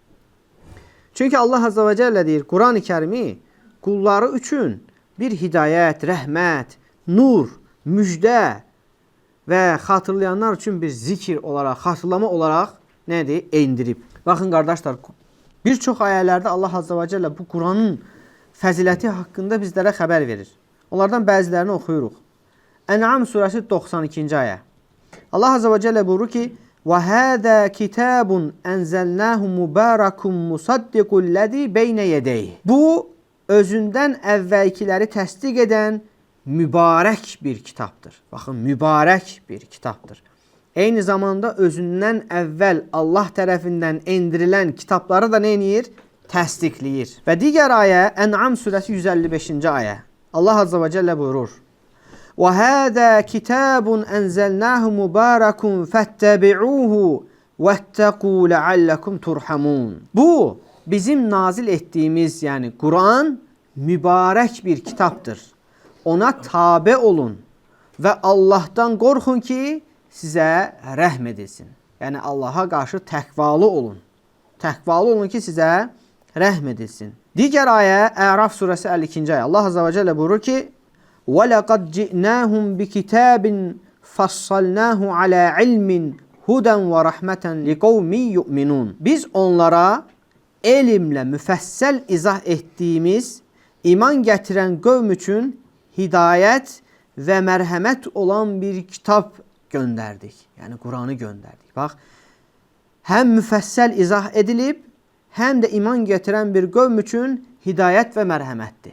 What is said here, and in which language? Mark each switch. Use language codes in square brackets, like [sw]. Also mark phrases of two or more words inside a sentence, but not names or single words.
[az] Çünki Allah Azza və Cəllə deyir, Quran-ı Kərimi qulları üçün bir hidayət, rəhmət, nur, müjdə və xatırlayanlar üçün bir zikir olaraq, xatırlama olaraq nədir? Endirib. Baxın, qardaşlar, bir çox ayələrdə Allah Azza və Cəllə bu Quranın fəziləti haqqında bizlərə xəbər verir. Onlardan bəzilərini oxuyuruq. Ən'am surəsi 92-ci ayə. Allah Azza və Cəllə buyurur ki, [ar] وَهَذَا كِتَابٌ أَنْزَلْنَاهُ مُبَارَكٌ مُصَدِّقُ الَّذِي بَيْنَ يَدَيْهِ. [az] Bu, özündən əvvəlkiləri təsdiq edən mübarək bir kitabdır. Baxın, mübarək bir kitabdır. Eyni zamanda özündən əvvəl Allah tərəfindən endirilən kitabları da nə edir? Təsdiqləyir. Və digər ayə, Ən'am surəsi 155-ci ayə. Allah Azza və Cəllə buyurur. [ar] وَهَذَا كِتَابٌ أَنْزَلْنَاهُ مُبَارَكٌ فَاتَّبِعُوهُ وَاتَّقُوا لَعَلَّكُمْ تُرْحَمُونَ. [az] Bu, bizim nazil etdiyimiz, yəni Quran, mübarək bir kitabdır. Ona tabe olun və Allahdan qorxun ki, sizə rəhm edilsin. Yəni, Allaha qarşı təqvalı olun. Təqvalı olun ki, sizə rəhm edilsin. Digər ayə, Əraf surəsi 52-ci ayə. Allah Azza və Cəllə buyurur ki, [ar] وَلَقَدْ جِئْنَاهُمْ بِكِتَابٍ فَصَّلْنَاهُ عَلَى عِلْمٍ هُدًى وَرَحْمَةً لِقَوْمٍ يُؤْمِنُونَ. [az] Biz onlara elmlə müfəssəl izah etdiyimiz, iman gətirən qövm üçün hidayət və mərhəmət olan bir kitab göndərdik. Yəni, Quranı göndərdik. Bax, həm müfəssəl izah edilib, həm də iman gətirən bir qövm üçün hidayət və mərhəmətdir.